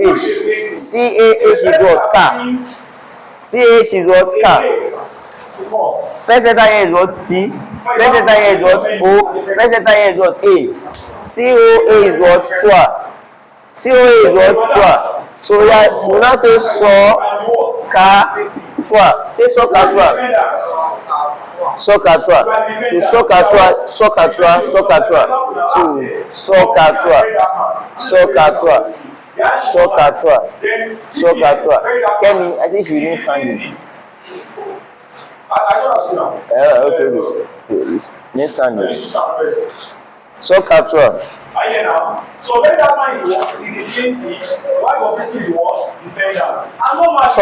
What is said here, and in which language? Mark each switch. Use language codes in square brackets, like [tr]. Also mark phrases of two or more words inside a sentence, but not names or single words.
[en] H. CAH is what? K. CH is what? K. First letter here is what? T. First letter here is what? O. First letter here is what? A. TOA is what? Twa. TOA is what? Twa. So we now say so ka twa. Say so ka twa. So ka twa. To so ka twa. So ka twa. So ka twa. To so ka twa. So ka twa. So ka twa. So ka twa. Kemi, I think you didn't stand it. Okay. Next stand it. So capture. So when that man is what? Is a 20. Why of this is what? Defender. And no man.